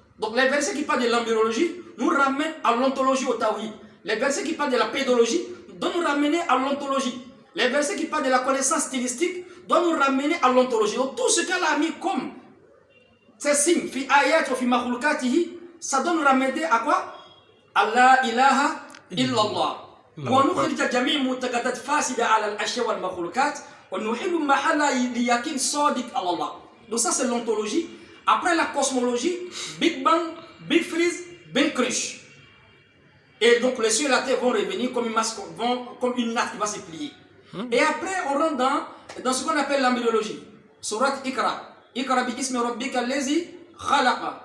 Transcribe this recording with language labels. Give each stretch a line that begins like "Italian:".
French: Donc, les versets qui parlent de l'embryologie nous ramènent à l'ontologie au Tawhid. Les versets qui parlent de la pédologie doivent nous ramener à l'ontologie. Les versets qui parlent de la connaissance stylistique doivent nous ramener à l'ontologie. Donc, tout ce qu'elle a mis comme ces signes,
Arabic: fi ayat wa fi makhloukatihi,
French: ça doit nous ramener à quoi?
Arabic: Allah ilaha illallah. ونخرج جميع المعتقدات فاسدة على الأشياء والمخلوقات ونحل محل ليقين صادق على الله.
French: Donc ça c'est l'ontologie. Après la cosmologie, Big Bang, Big Freeze, Big Crunch. Et donc les cieux et la terre vont revenir comme une natte qui va se plier. Et après on rentre dans ce qu'on appelle l'embryologie. Surat
Arabic: Ikra. Ikra bi ismi rabbika allazi khalaqa.